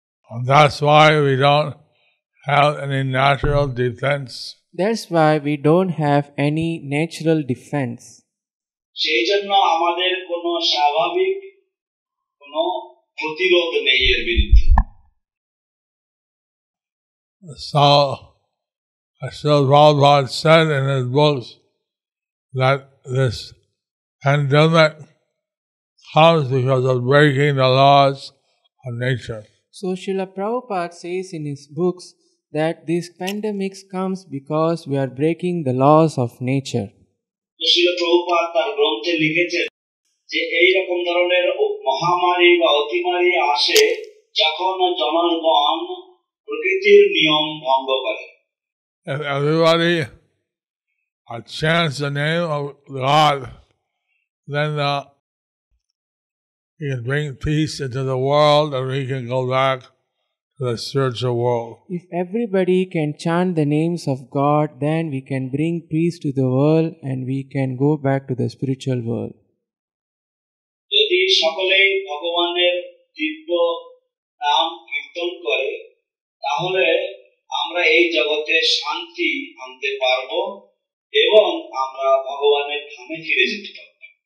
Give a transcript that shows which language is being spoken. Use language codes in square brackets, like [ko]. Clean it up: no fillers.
[en] And that's why we don't have any natural defense. That's why we don't have any natural defense. [bn] সেই জন্য আমাদের কোনো স্বাভাবিক কোনো প্রতিরোধ নেই এর বিরুদ্ধে। [en] So, Srimad-Bhagavatam said in his books that this pandemic comes because of breaking the laws of nature. So Srila Prabhupada says in his books that this pandemic comes because we are breaking the laws of nature. [bn] শিলা প্রভুপাদ তার গ্রন্থে লিখেছেন যে এই রকম ধরনের মহামারী বা অতিমারী আসে যখন জনগণ প্রকৃতির নিয়ম ভঙ্গ করে। [en] If everybody chants the name of God, then he can bring peace into the world and we can go back to the spiritual world. If everybody can chant the names of God, then we can bring peace to the world and we can go back to the spiritual world. [bn] যদি সকলেই ভগবানের দিব্য নাম কীর্তন করে, তাহলে আমরা এই জগতে শান্তি আনতে পারব এবং আমরা ভগবানের ধামে ফিরে যেতে পারব।